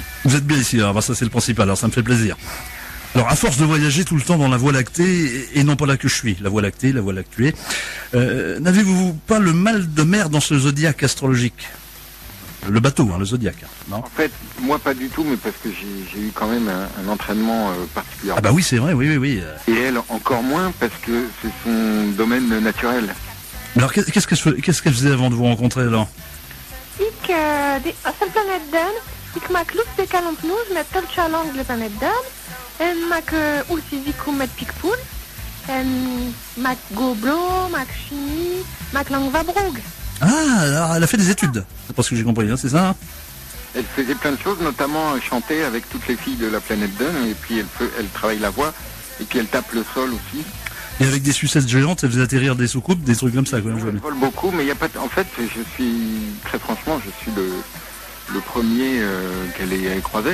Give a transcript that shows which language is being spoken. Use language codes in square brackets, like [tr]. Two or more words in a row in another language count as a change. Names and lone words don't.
[fr] Vous êtes bien ici, alors ça c'est le principal, alors ça me fait plaisir. Alors à force de voyager tout le temps dans la Voie lactée, et non pas là que je suis, la Voie lactée, n'avez-vous pas le mal de mer dans ce zodiaque astrologique? Le bateau, le zodiaque, non? En fait, moi pas du tout, mais parce que j'ai eu quand même un entraînement particulier. Ah bah oui, c'est vrai, oui. Et elle encore moins, parce que c'est son domaine naturel. Alors qu'est-ce qu'elle faisait avant de vous rencontrer alors? Ik, de planète Dan, ik maak lust de kalantnoes met teltje lang de planète Dan. En maak oertiziku met pikpoen. En maak goblo, maak chimie, maak langvabrog. Ah, alors elle a fait des études, c'est pas ce que j'ai compris, c'est ça? Elle faisait plein de choses, notamment chanter avec toutes les filles de la planète Dun, et puis elle travaille la voix, et puis elle tape le sol aussi. Et avec des sucettes géantes, elle faisait atterrir des soucoupes, des trucs comme ça, quoi. Elle vole beaucoup, mais il y a pas. En fait, très franchement, je suis le premier qu'elle ait croisé.